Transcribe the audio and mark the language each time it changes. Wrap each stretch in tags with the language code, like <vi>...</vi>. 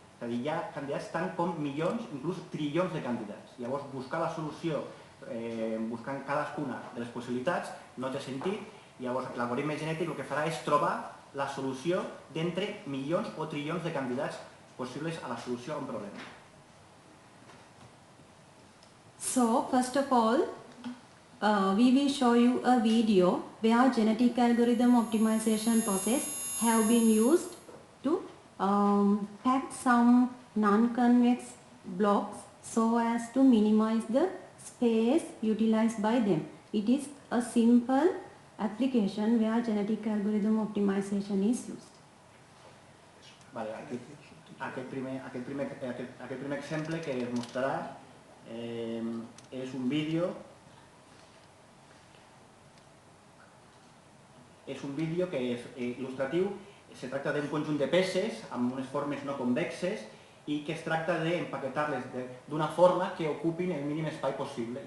<ca>És a dir, hi ha candidats tant com milions, inclús trilions de candidats. Llavors, buscar la solució buscant cadascuna de les possibilitats no té sentit, i llavors l'algoritme genètic el que farà és trobar la solució d'entre milions o trilions de candidats possibles a la solució a un problema.</ca> <en>So, first of all, we will show you a video where genetic algorithm optimization process have been used to pack some non-convex blocks so as to minimize the space utilized by them. It is a simple application where genetic algorithm optimization is used.</en> <ca>Vale, aquest primer exemple que es mostrarà és un vídeo que és il·lustratiu. Se tracta d'un conjunt de peces amb unes formes no convexes i que es tracta d'empaquetar-les d'una forma que ocupin el mínim espai possible.</ca>